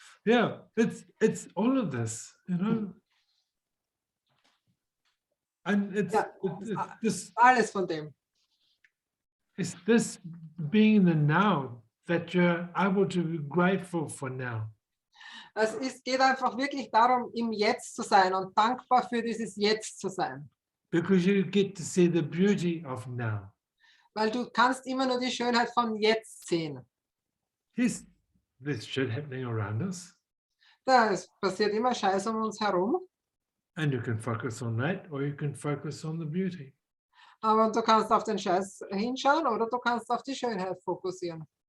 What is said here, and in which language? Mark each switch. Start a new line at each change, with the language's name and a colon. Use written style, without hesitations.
English: Yeah, it's all of this, you know. And it's this.
German: Alles von dem.
English: It's this being in the now that you're able to be grateful for now.
German: Geht einfach wirklich darum, im Jetzt zu sein und dankbar für dieses Jetzt zu sein.
English: Because you get to see the beauty of now.
German: Weil du kannst immer nur die Schönheit von jetzt sehen.
English: Yes, there's shit happening around us.
German: Es passiert immer Scheiß um uns herum.
English: And you can focus on that, or you can focus on the beauty.
German: Aber du kannst auf den Scheiß hinschauen oder du kannst auf die Schönheit fokussieren.